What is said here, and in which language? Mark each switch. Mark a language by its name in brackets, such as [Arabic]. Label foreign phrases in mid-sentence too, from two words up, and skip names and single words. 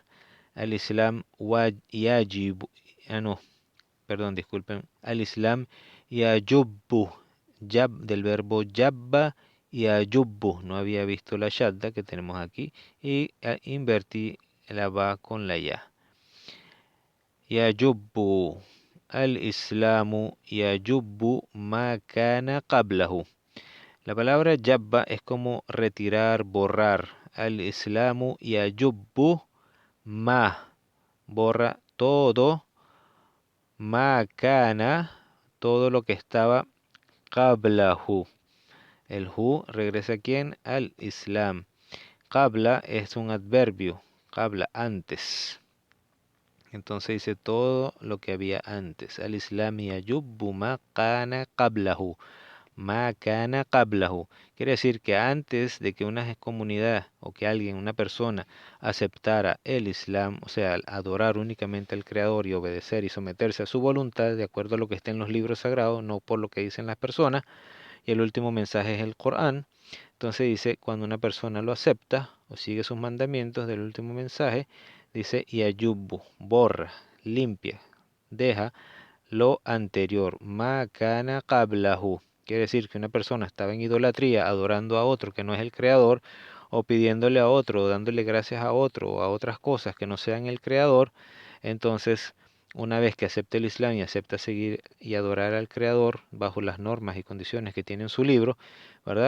[Arabic] الإسلام يجب, [Spanish] no, perdón, disculpen, [Arabic] الإسلام يجب, [Spanish] del verbo yabba y ayubbu, no había visto la shadda que tenemos aquí y invertí la ba con la ya. [Arabic] يجب، الإسلام يجب ما كان قبله. [Spanish] La palabra yabba es como retirar, borrar. [Arabic] الإسلام يجب ما, [Spanish] borra todo [Arabic] ما كان, [Spanish] todo lo que estaba qablahu. El hu regresa a quién? Al Islam. Qabla es un adverbio. Qabla, antes. Entonces dice todo lo que había antes. [Arabic] الإسلام يجب ما كان قبله. ما كان قبله. [Spanish] Quiere decir que antes de que una comunidad o que alguien, una persona, aceptara el Islam, o sea, adorar únicamente al Creador y obedecer y someterse a su voluntad, de acuerdo a lo que está en los libros sagrados, no por lo que dicen las personas, y el último mensaje es el Corán. Entonces dice, cuando una persona lo acepta o sigue sus mandamientos del último mensaje, dice yayubbu, borra, limpia, deja lo anterior, [Arabic] ما كان قبله. [Spanish] Quiere decir que una persona estaba en idolatría, adorando a otro que no es el creador, o pidiéndole a otro, o dándole gracias a otro, o a otras cosas que no sean el creador. Entonces, una vez que acepta el Islam y acepta seguir y adorar al creador bajo las normas y condiciones que tiene en su libro, ¿verdad?